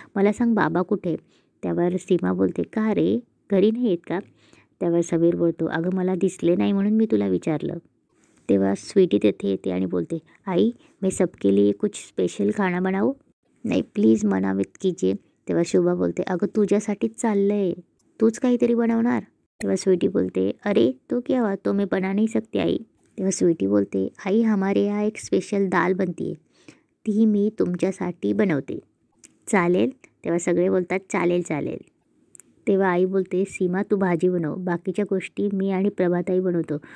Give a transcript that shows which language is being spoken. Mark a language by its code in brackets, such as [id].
[mr] मला सांग बाबा कुठे? त्यावर सीमा बोलते, का रे घरी नाही येत का? त्यावर समीर बोलतो, अगं मला दिसले नाही म्हणून मी तुला विचारलं. तेव्हा स्वीटी तिथे येते आणि बोलते, [hi] आई मैं सबके लिए कुछ स्पेशल खाना बनाऊ? [mr] नाही [hi] प्लीज मना मत कीजिए. [mr] तेव्हा शुभा बोलते, अगं तुझ्यासाठीच चाललंय, तूच काहीतरी बनवणार. तेव्हा स्वीटी बोलते, [hi] अरे तो क्या हुआ, तो मैं बना नहीं सकती आई. [mr] तेव्हा स्वीटी बोलते, [hi] आई हमारे यहाँ एक स्पेशल दाल बनती है, [mr] ती मी तुमच्यासाठी बनवते, चालेल? तेव्हा सगळे बोलतात, चालेल चालेल. तेव्हा आई बोलते, सीमा तू भाजी बनव, बाकीच्या गोष्टी मी आणि प्रभाताई बनवतो.